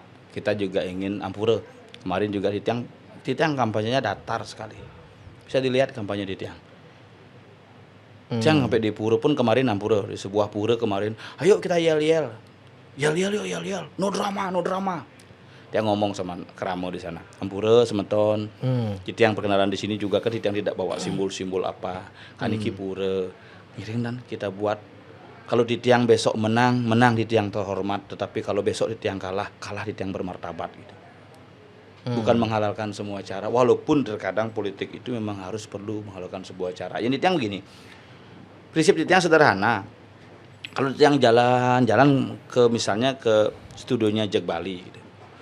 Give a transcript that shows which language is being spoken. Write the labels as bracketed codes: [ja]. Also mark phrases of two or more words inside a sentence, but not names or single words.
[id] Kita juga ingin ampura. Kemarin juga Titiang kampanyenya datar sekali. Bisa dilihat kampanye Titiang. Tiang sampai di pura pun kemarin ampura, di sebuah pura kemarin. Ayo kita yel-yel. Yel-yel. [en] No drama. [id] Dia ngomong sama Keramo di sana, [ban] ampura semeton. [id] Titiang perkenalan di sini juga kan Titiang tidak bawa simbol-simbol apa. Kan iki pura. Ngiring dan kita buat. Kalau Titiang besok menang Titiang terhormat. Tetapi kalau besok Titiang kalah Titiang bermartabat gitu. Bukan menghalalkan semua cara. Walaupun terkadang politik itu memang harus perlu menghalalkan sebuah cara. Yang Titiang begini. Prinsip Titiang sederhana. Kalau Titiang jalan ke misalnya ke studionya Jack Bali gitu.